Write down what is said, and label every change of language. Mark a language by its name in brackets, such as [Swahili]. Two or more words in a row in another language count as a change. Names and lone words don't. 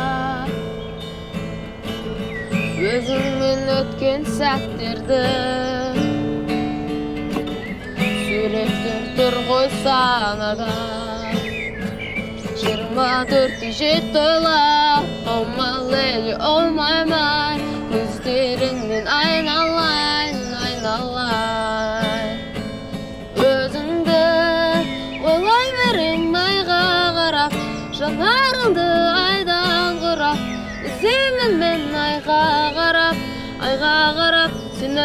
[Kazakh] Өзіңмен өткен сәттерді суреттер тұр ғой санада. 24 жетті тойлап, [English] oh my lady, oh my my, [Kazakh] көздеріңнен айналайын, айналайын. Өзіңді ойлай берем айға қарап, жанарыңды айдан құрап, іздеймін мен айға қарап сені.